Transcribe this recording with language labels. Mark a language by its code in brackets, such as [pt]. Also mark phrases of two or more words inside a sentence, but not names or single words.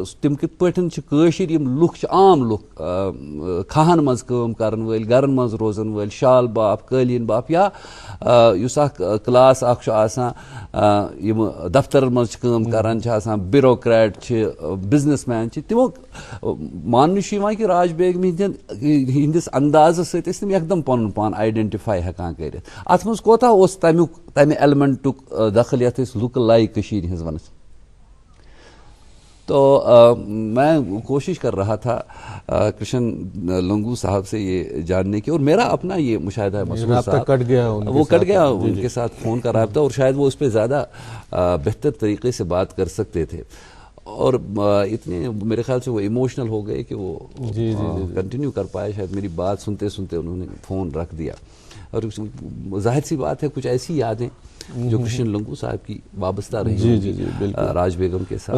[ks] تِم کِتھ پٲٹھۍ چھِ کٲشِرۍ یِم لُکھ چھِ عام لُکھ کھہن منٛز کٲم کرن وٲلۍ گرن منٛز روزن وٲلۍ شال باپ قٲلیٖن باپ یا یُس اکھ کلاس اکھ چھُ آسان یِم دفترن منٛز چھِ کٲم کران چھِ آسان بیوروکریٹ چھِ [en] business man [ks] چھِ تِمو ماننہٕ چھُ یِوان کہِ راج بیگم ہِنٛدِس اندازس سۭتۍ ٲسۍ تِم یکدم پنُن پان آیڈنٹِفاے ہٮ۪کان کٔرِتھ اتھ منٛز کوتاہ اوس تمہِ ایلیمنٹُک دخل یتھ أسۍ لُکہٕ لَے کٔشیٖرِ ہٕنٛز ونان [ur] تو میں کوشش کر رہا تھا کرشن لنگو صاحب سے یہ جاننے کی اور میرا اپنا یہ مشاہدہ ہے مسعود صاحب وہ کٹ گیا ان کے ساتھ فون کا رابطہ اور شاید وہ اس پہ زیادہ بہتر طریقے سے بات کر سکتے تھے اور اتنے میرے خیال سے وہ ایموشنل ہو گئے کہ وہ کنٹینیو کر پائے شاید میری بات سنتے سنتے انہوں نے فون رکھ دیا اور ظاہر سی بات ہے کچھ ایسی یادیں جو کرشن لنگو صاحب کی وابستہ رہی راج بیگم کے ساتھ